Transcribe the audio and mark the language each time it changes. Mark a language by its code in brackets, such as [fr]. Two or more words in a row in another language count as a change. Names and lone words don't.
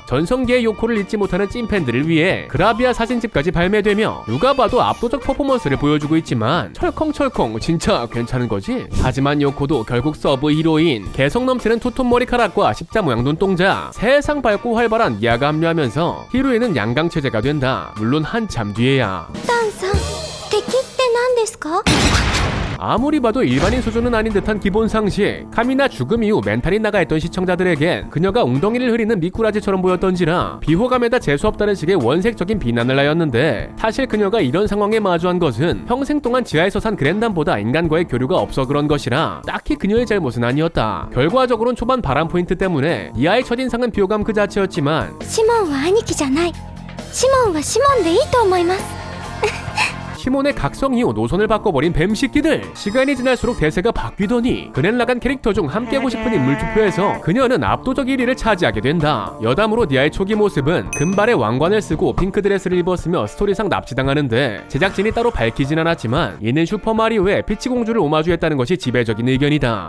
[ko] 전성기의 요코를 잊지 못하는 찐팬들을 위해 그라비아 사진집까지 발매되며 누가 봐도 압도적 퍼포먼스를 보여주고 있지만 철컹철컹 진짜 괜찮은 거지? 하지만 요코도 결국 서브 히로인, 개성 넘치는 투톤 머리카락과 십자 모양 눈동자, 세상 밝고 활발한 미아가 합류하면서 히로인은 양강 체제가 된다. 물론 한참 뒤에야. [ja] ダンさん、敵って何ですか？ [ko] 아무리 봐도 일반인 수준은 아닌 듯한 기본 상식. 카미나 죽음 이후 멘탈이 나가있던 시청자들에겐 그녀가 웅덩이를 흐리는 미꾸라지처럼 보였던지라 비호감에다 재수없다는 식의 원색적인 비난을 하였는데, 사실 그녀가 이런 상황에 마주한 것은 평생 동안 지하에서 산 그랜단보다 인간과의 교류가 없어 그런 것이라 딱히 그녀의 잘못은 아니었다. 결과적으로는 초반 바람 포인트 때문에 이하의 첫인상은 비호감 그 자체였지만, [ja] シモンは兄貴じゃない。シモンはシモンでいいと思います。 [ko] 시몬의 각성 이후 노선을 바꿔버린 뱀새끼들. 시간이 지날수록 대세가 바뀌더니 그랜라간 캐릭터 중 함께하고 싶은 인물 투표에서 그녀는 압도적 1위를 차지하게 된다. 여담으로 니아의 초기 모습은 금발의 왕관을 쓰고 핑크 드레스를 입었으며 스토리상 납치당하는데, 제작진이 따로 밝히진 않았지만 이는 슈퍼마리오의 피치공주를 오마주했다는 것이 지배적인 의견이다.